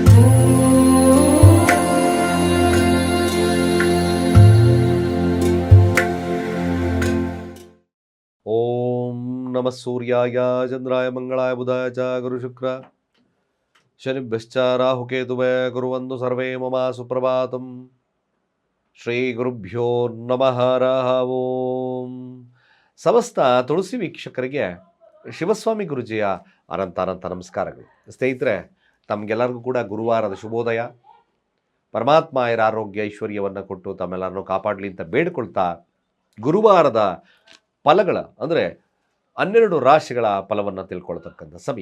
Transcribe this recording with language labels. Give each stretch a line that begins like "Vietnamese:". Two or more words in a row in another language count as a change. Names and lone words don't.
Sanskrit: ಓಂ ನಮಃ ಸೂರ್ಯಾಯ ಚಂದ್ರಾಯ ಮಂಗಳಾಯ ಬುಧಾಯ ಚ ಗುರು ಶುಕ್ರ ಶನಿಭ್ಯಶ್ಚ ರಾಹುಕೇತುವೇ ಕುರ್ವಂತು ಸರ್ವೇ ಮಮ ಸುಪ್ರಭಾತಂ. ಶ್ರೀ ಗುರುಭ್ಯೋ ನಮಃ ಹರಃ ಓಂ.
Kannada: ಸಮಸ್ತ ತುಳಸಿ ವೀಕ್ಷಕರಿಗೆ ಶಿವಸ್ವಾಮಿ ಗುರುಜಿಯ ಅನಂತ ನಮಸ್ಕಾರಗಳು. ಸ್ನೇಹಿತರೆ, ತಮಗೆಲ್ಲರಿಗೂ ಕೂಡ ಗುರುವಾರದ ಶುಭೋದಯ. ಪರಮಾತ್ಮ ಆರೋಗ್ಯ ಐಶ್ವರ್ಯವನ್ನು ಕೊಟ್ಟು ತಮ್ಮೆಲ್ಲರನ್ನು ಕಾಪಾಡಲಿ ಅಂತ ಬೇಡಿಕೊಳ್ತಾ, ಗುರುವಾರದ ಫಲಗಳ ಅಂದರೆ 12 ರಾಶಿಗಳ ಫಲವನ್ನು ತಿಳ್ಕೊಳ್ತಕ್ಕಂಥ ಸಮಯ.